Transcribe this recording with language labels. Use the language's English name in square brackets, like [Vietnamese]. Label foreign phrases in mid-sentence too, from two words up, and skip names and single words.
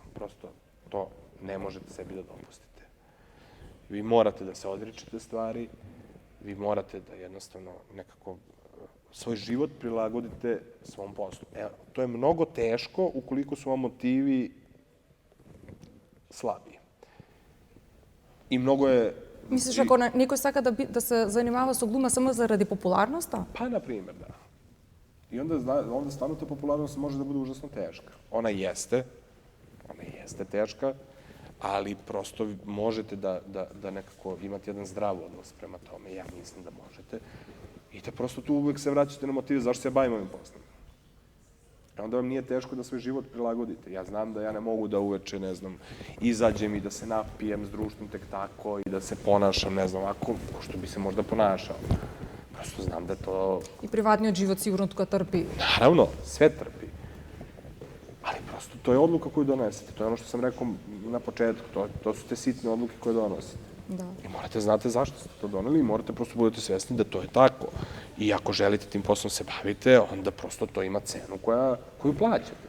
[Serbian] Prosto to ne možete sebi da dopustite. Vi morate da se odričete stvari, vi morate da jednostavno nekako svoj život prilagodite svom poslu. To je mnogo teško ukoliko su vam motivi slabiji. I mnogo je... [Macedonian] Мислиш, ако некој сака да се занимава со глума само заради популярноста? [Serbian] Pa, na primjer, da. I onda stvarno ta popularnost može da bude užasno teška. Ona jeste teška, ali prosto možete da nekako imate jedan zdrav odnos prema tome. Ja mislim da možete. I da prosto tu uvek se vraćate na motive zašto se bavim ovim poslom. Onda vam nije teško da svoj život prilagodite. Ja znam da ja ne mogu da uveče, ne znam, izađem i da se napijem s društvom tek tako i da se ponašam, ne znam, ovako, ko što bi se možda ponašao. Prosto znam da to... [Macedonian] И приватниот живот сигурно тука трпи. [Serbian] Naravno, sve trpi. Ali prosto to je odluka koju donesete. To je ono što sam rekao na početku. To su te sitne odluke koje donosite. Da. I morate znate zašto ste to doneli i morate prosto budete svesni da to je tako. I ako želite tim poslom se bavite, onda prosto to ima cenu koju plaćate.